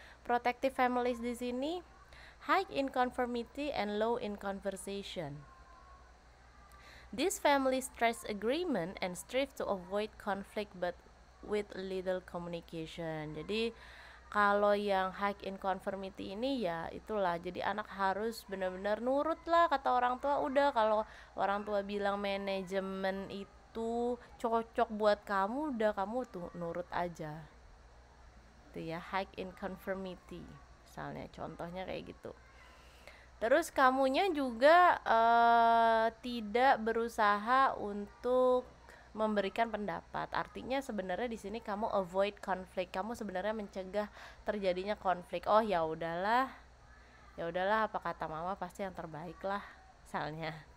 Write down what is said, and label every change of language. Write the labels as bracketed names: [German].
[English] Protective families [Indonesian] di sini [English] high in conformity and low in conversation. These families stress agreement and strive to avoid conflict but with little communication. [Indonesian] Jadi kalau yang [English] high in conformity [Indonesian] ini ya itulah, jadi anak harus benar-benar nurut lah kata orang tua. Udah kalau orang tua bilang manajemen itu cocok buat kamu, udah kamu tuh nurut aja. Itu ya [English] high in conformity. [Indonesian] Misalnya contohnya kayak gitu. Terus kamunya juga tidak berusaha untuk memberikan pendapat. Artinya sebenarnya di sini kamu avoid konflik. Kamu sebenarnya mencegah terjadinya konflik. Oh ya udahlah, apa kata mama pasti yang terbaik lah, misalnya.